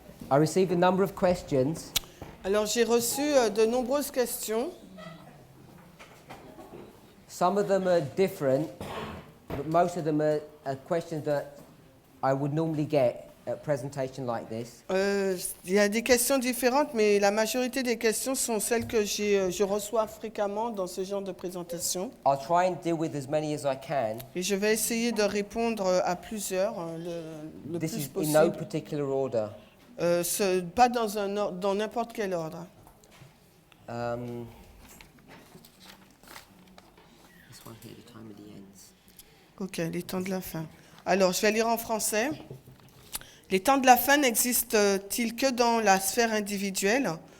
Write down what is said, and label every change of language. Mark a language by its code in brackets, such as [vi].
[en] I received a number of questions. [fr] Alors j'ai reçu de nombreuses questions. [en] Some of them are different, but most of them are questions that I would normally get at a presentation like this. [fr] Il y a des questions différentes, mais la majorité des questions sont celles que je reçois fréquemment dans ce genre de présentation. [en] I'll try and deal with as many as I can. [fr] Et je vais essayer de répondre à plusieurs le [en] This [fr] plus [en] is in no [fr] possible. [en] particular order. [fr] Pas dans n'importe quel ordre. [en] This one here, the time of the ends. [fr] Ok, les temps de la fin. Alors, je vais lire en français. Les temps de la fin n'existent-ils que dans la sphère individuelle?